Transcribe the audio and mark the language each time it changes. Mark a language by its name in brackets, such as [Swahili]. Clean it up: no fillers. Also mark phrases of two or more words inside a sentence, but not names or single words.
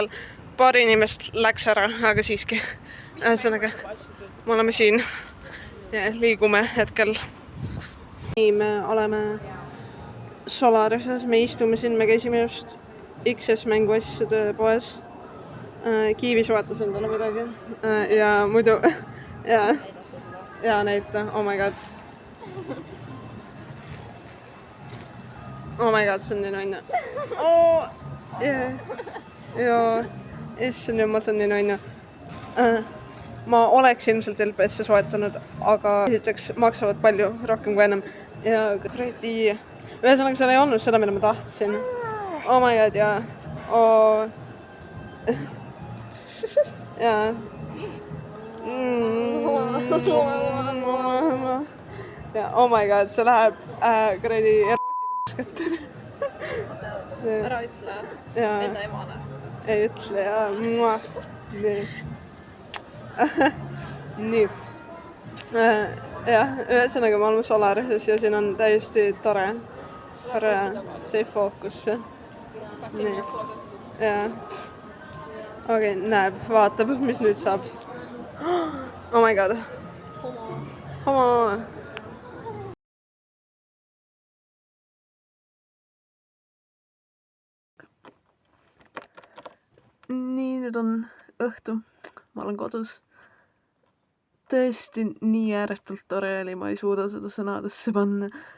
[Estonian] Paar inimest läks ära, aga siiski. Ühesõnaga, me oleme siin ja liigume hetkel. Nii, me oleme Solarises, me istume siin, me käisime just XS mänguasjade poes. Kiivi soetas endale midagi. Ja muidu, ja näita, [English] oh my god. Oh my god, [Estonian] see on nii nonne. Joo, issand jumal, see on nii nonne. Ma oleks ilmselt LPS-e soetanud, aga esiteks maksavad palju rohkem kui ennem. Ja kuradi... Ühesõnaga, seal ei olnud seda, mida ma tahtsin. [English] Oh my god, [Estonian] jaa. Jaa. Ja, [English] oh my god, [Estonian] see läheb kuradi erootiliskätte. Ära ütle enda emale. Ei ütle, jaa. Nii. Nii. Jah, ühesõnaga me oleme Solarises ja siin on täiesti tore [English] safe focus. [Estonian] Nii. Jaa. Okei, näeb, vaatab, mis nüüd saab. [English] Oh my god. [Estonian] Homo. Nii, nüüd on õhtu. Ma olen kodus. Tõesti nii ääretult tore oli, ma ei suuda seda sõnadesse panna.